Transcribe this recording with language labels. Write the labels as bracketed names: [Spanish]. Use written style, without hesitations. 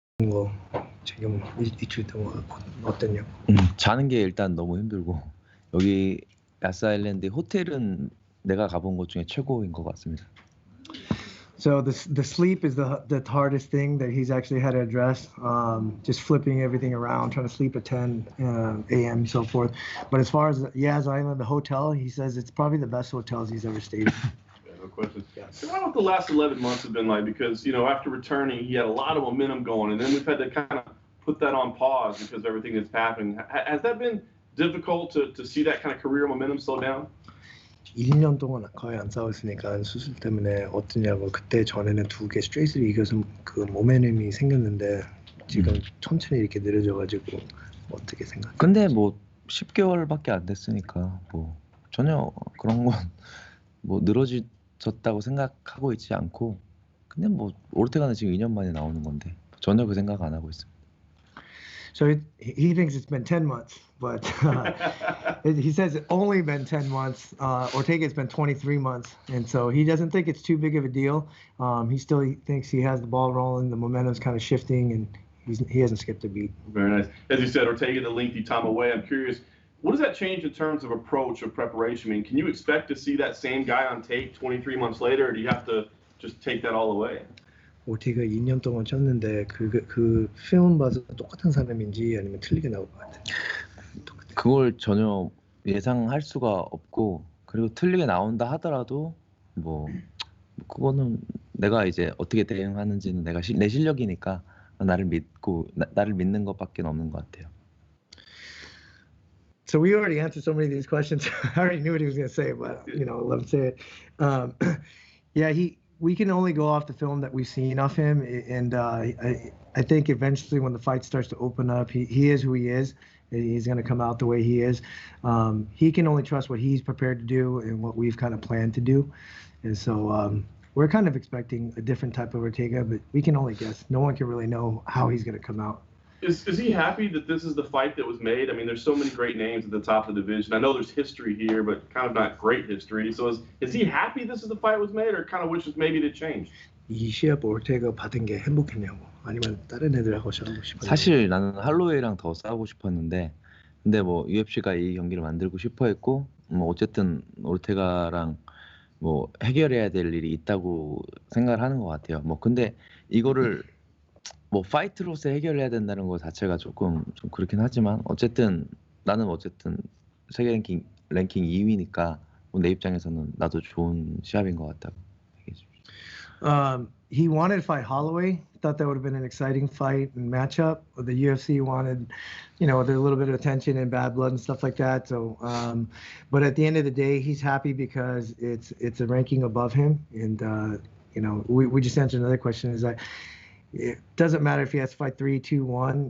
[Korean] 거 지금 이틀 동안 어땠냐고. 자는 게 일단 너무 힘들고 여기 야스 아일랜드 호텔은 내가 가본 곳 중에 최고인 것 같습니다. [English] So the sleep is the hardest thing that he's actually had to address. Just flipping everything around, trying to sleep at 10 a.m. so forth. But as far as Yas Island, the hotel, he says it's probably the best hotels he's ever stayed in. No question. So what the last 11 months have been like? Because, after returning, he had a lot of momentum going, and then we've had to kind of put that on pause because of everything that's happening. Has that been difficult to see that kind of career momentum slow down? [Korean] 1년 동안 거의 안 싸웠으니까 수술 때문에 어떠냐고. 그때 전에는 2개 스트레이트를 이겨서 그 모멘텀이 생겼는데 지금 천천히 이렇게 느려져가지고 어떻게 생각해요? 근데 뭐 10개월밖에 안 됐으니까 뭐 전혀 그런 건 뭐 늘어졌다고 생각하고 있지 않고 그냥 뭐 오르테가는 지금 2년 만에 나오는 건데 전혀 그 생각 안 하고 있습니다. [English] So he thinks it's been 10 months, but he says it's only been 10 months. Ortega, it's been 23 months, and so he doesn't think it's too big of a deal. He still thinks he has the ball rolling, the momentum's kind of shifting, and he hasn't skipped a beat. Very nice. As you said, Ortega, the lengthy time away. I'm curious, what does that change in terms of approach or preparation? I mean, can you expect to see that same guy on tape 23 months later, or do you have to just take that all away? [Korean] 오티가 2년 동안 쳤는데 그 film 봐서 똑같은 사람인지 아니면 틀리게 나올 것 같아요. 그걸 전혀 예상할 수가 없고 그리고 틀리게 나온다 하더라도 뭐 그거는 내가 이제 어떻게 대응하는지는 내 실력이니까 나를 믿는 것밖에 없는 것 같아요. [English] So we already answered so many of these questions. I already knew what he was going to say, but let him say it. Yeah, we can only go off the film that we've seen of him, and I think eventually when the fight starts to open up, he is who he is. He's going to come out the way he is. He can only trust what he's prepared to do and what we've kind of planned to do. And so we're kind of expecting a different type of Ortega, but we can only guess. No one can really know how he's going to come out. Is he happy that this is the fight that was made? I mean, there's so many great names at the top of the division. I know there's history here, but kind of not great history. So is he happy this is the fight was made, or kind of wishes maybe it changed? [Korean] 이 시합 오르테가 받은 게 행복했냐고, 아니면 다른 애들하고 싸우고 싶었냐고. 사실 나는 할로웨이랑 더 싸우고 싶었는데, 근데 뭐 UFC가 이 경기를 만들고 싶어했고, 뭐 어쨌든 오르테가랑 뭐 해결해야 될 일이 있다고 생각을 하는 것 같아요. 뭐 근데 이거를 뭐 파이트로서 해결해야 된다는 거 자체가 조금 좀 그렇긴 하지만 나는 세계 랭킹 2위니까 내 입장에서는 나도 좋은 시합인 것 같다고 얘기해 주십시오. [English] He wanted to fight Holloway. Thought that would have been an exciting fight and matchup. The UFC wanted, there's a little bit of attention and bad blood and stuff like that. So, but at the end of the day, he's happy because it's a ranking above him. And we just answered another question. Is that it doesn't matter if he has to fight 3, 2, 1.